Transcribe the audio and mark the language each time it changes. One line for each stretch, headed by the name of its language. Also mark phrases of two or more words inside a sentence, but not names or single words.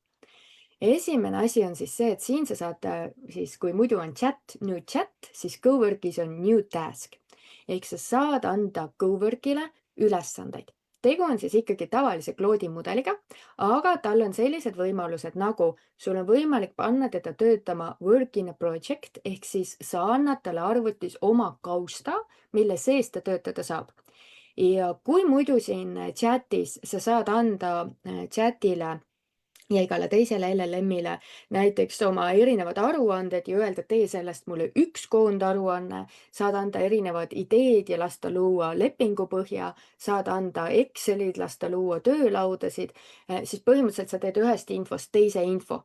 Estonian: Esimene asi on siis see, et siin sa saad siis, kui muidu on chat, nüüd chat, siis Coworkis on
English: new task.
Estonian: Ehk sa saad anda Coworkile ülesandeid. Tegu on siis ikkagi tavalise Claude'i mudeliga, aga tal on sellised võimalused, nagu sul on võimalik panna teda töötama
English: work in a project,
Estonian: ehk siis sa annad talle arvutis oma kausta, mille sees ta töötada saab. Ja kui muidu siin chatis sa saad anda chatile ja igale teisele LLM-ile näiteks oma erinevad aruanded ja öelda, et tee sellest mulle üks koondaruanne, saad anda erinevad ideed ja lasta luua lepingupõhja, saad anda Excelid, lasta luua töölaudasid, siis põhimõtteliselt sa teed ühest infost teise info.